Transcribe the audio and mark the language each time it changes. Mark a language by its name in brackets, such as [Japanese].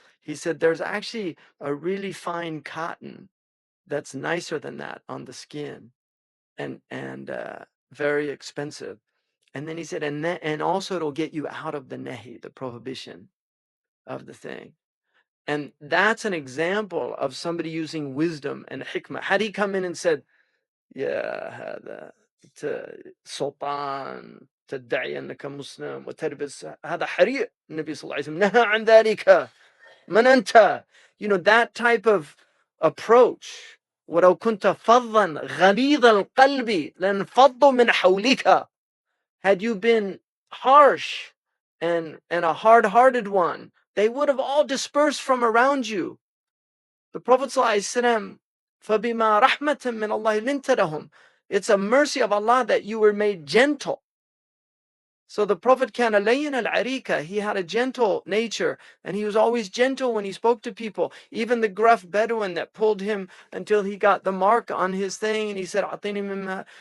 [English] He said, there's actually a really fine cotton that's nicer than that on the skin, and very expensive. And then he said, and also it'll get you out of the nahi, the prohibition of the thing. And that's an example of somebody using wisdom and hikmah. Had he come in and said, [Arabic] يا هذا سلطان تدعي أنك مسلم وتلبس هذا حريق, النبي صلى الله عليه وسلم نهى عن ذلك من أنت, [English] that type of approach. [Arabic] ولو كنت فظا غليظ القلب لانفضوا من حولك. [English] Had you been harsh and a hard-hearted one, they would have all dispersed from around you. The Prophet [Arabic] ﷺ, فَبِمَا رَحْمَةٍ مِّنَ اللَّهِ لِنْتَ لَهُمْ. [English] It's a mercy of Allah that you were made gentle. So the Prophet [Arabic] كان لين العريكة, [English] he had a gentle nature, and he was always gentle when he spoke to people. Even the gruff Bedouin that pulled him until he got the mark on his thing, and he said, [Arabic] أعطيني مما.